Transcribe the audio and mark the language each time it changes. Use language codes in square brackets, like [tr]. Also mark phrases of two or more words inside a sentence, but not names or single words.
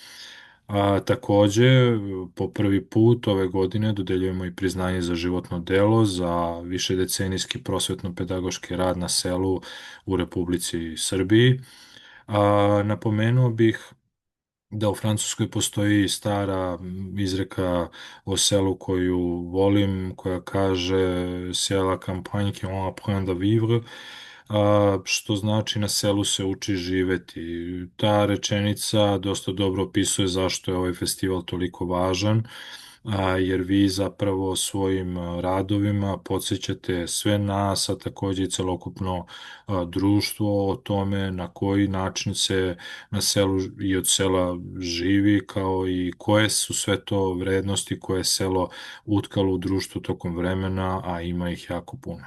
[sr] Takođe, po prvi put ove godine dodeljujemo i priznanje za životno delo za višedecenijski prosvetno-pedagoški rad na selu u Republici Srbiji. Napomenuo bih da u Francuskoj postoji stara izreka o selu koju volim, koja kaže [fr] c'est à la campagne qu'on apprend à vivre, [sr] što znači na selu se uči živeti. Ta rečenica dosta dobro opisuje zašto je ovaj festival toliko važan, jer vi zapravo svojim radovima podsjećate sve nas, a takođe i celokupno društvo o tome na koji način se na selu i od sela živi, kao i koje su sve to vrednosti koje je selo utkalo u društvu tokom vremena, a ima ih jako puno.